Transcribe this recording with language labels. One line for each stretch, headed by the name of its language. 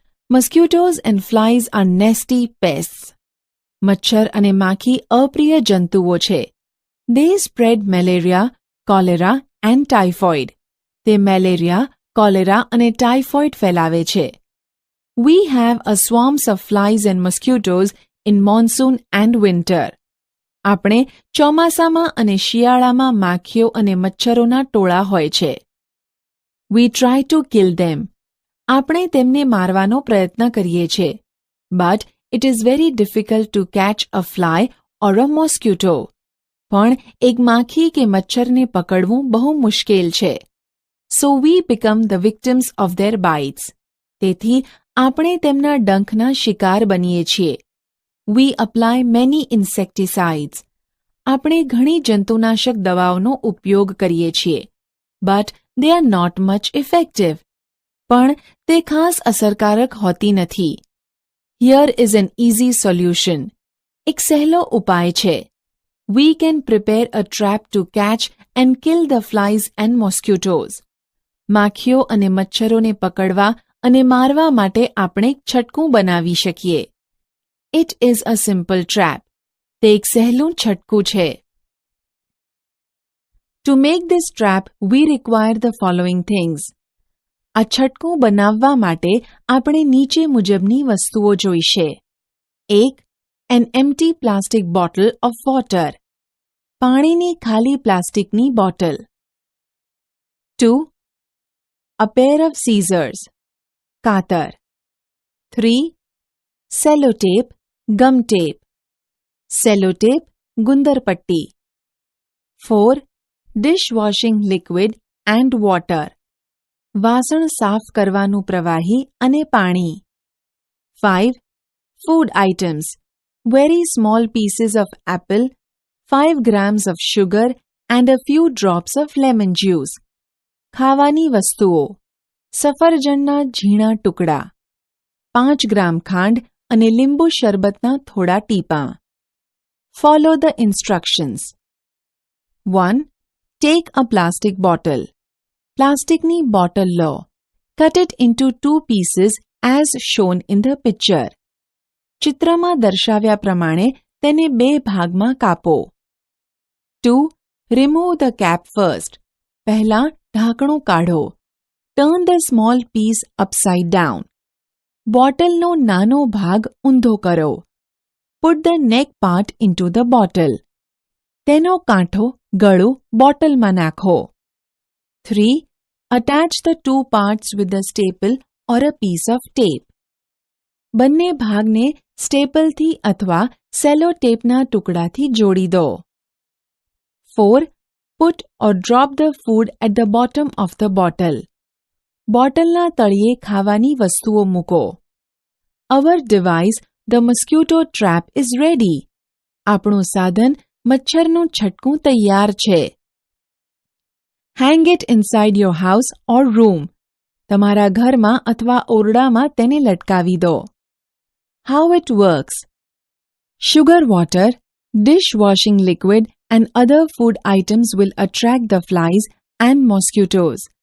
English: Mosquitoes and flies are nasty pests.
Gujarati: મચ્છર અને માખી અપ્રિય જંતુઓ છે.
English: They spread malaria, cholera and typhoid.
Gujarati: તે મેલેરિયા, કોલેરા અને ટાઇફોઇડ ફેલાવે છે.
English: We have a swarms of flies and mosquitoes in monsoon and winter.
Gujarati: આપણે ચોમાસામાં અને શિયાળામાં માખીઓ અને મચ્છરોના ટોળા હોય છે.
English: We try to kill them.
Gujarati: આપણે તેમને મારવાનો પ્રયત્ન કરીએ છીએ.
English: But it is very difficult to catch a fly or a mosquito.
Gujarati: પણ એક માખી કે મચ્છરને પકડવું બહુ મુશ્કેલ છે.
English: So we become the victims of their bites.
Gujarati: તેથી આપણે તેમના ડંખના શિકાર બનીએ છીએ.
English: We apply many insecticides.
Gujarati: આપણે ઘણી જંતુનાશક દવાઓનો ઉપયોગ કરીએ છીએ.
English: But they are not much effective.
Gujarati: પણ તે ખાસ અસરકારક હોતી નથી.
English: Here is an easy solution.
Gujarati: એક સહેલો ઉપાય છે.
English: We can prepare a trap to catch and kill the flies and mosquitoes.
Gujarati: માખીઓ અને મચ્છરોને પકડવા અને મારવા માટે આપણે છટકું બનાવી શકીએ.
English: It is a simple trap.
Gujarati: તે એક સહેલું છટકું છે.
English: To make this trap, we require the following things.
Gujarati: આ છટકું બનાવવા માટે આપણે નીચે મુજબની વસ્તુઓ જોઈશે.
English: 1. An empty plastic bottle of water.
Gujarati: પાણીની ખાલી પ્લાસ્ટિકની bottle. 2.
English: A pair of scissors.
Gujarati: કાતર.
English: 3. Sellotape, gum tape.
Gujarati: Sellotape, ગુંદર-પટ્ટી.
English: 4. Dishwashing liquid and water.
Gujarati: વાસણ સાફ કરવાનું પ્રવાહી અને પાણી.
English: 5. Food items. Very small pieces of apple, 5 grams of sugar and a few drops of lemon juice.
Gujarati: ખાવાની વસ્તુઓ. સફરજનના ઝીણા ટુકડા. 5 ગ્રામ ખાંડ અને લીંબુ શરબતના થોડા ટીપાં.
English: Follow the instructions. 1. Take a plastic bottle.
Gujarati: પ્લાસ્ટિકની bottle law.
English: Cut it into 2 pieces as shown in the picture.
Gujarati: ચિત્રમાં દર્શાવ્યા પ્રમાણે તેને 2 ભાગમાં કાપો.
English: 2. Remove the cap first.
Gujarati: પહેલા ઢાંકણું કાઢો.
English: Turn the small piece upside down.
Gujarati: બોટલનો નાનો ભાગ ઊંધો કરો.
English: Put the neck part into the bottle.
Gujarati: તેનો કાંઠો ગળું બોટલમાં નાખો.
English: 3. Attach the 2 parts with a staple or a piece of tape.
Gujarati: બંને ભાગને સ્ટેપલથી અથવા સેલો ટેપના ટુકડાથી જોડી દો.
English: 4. Put or drop the food at the bottom of the bottle.
Gujarati: બોટલના તળિયે ખાવાની વસ્તુઓ મૂકો.
English: Our device, the mosquito trap, is ready.
Gujarati: આપણું સાધન મચ્છરનું છટકું તૈયાર છે.
English: Hang it inside your house or room.
Gujarati: તમારા ઘરમાં અથવા ઓરડામાં તેને લટકાવી દો.
English: How it works. Sugar water, dishwashing liquid and other food items will attract the flies and mosquitoes.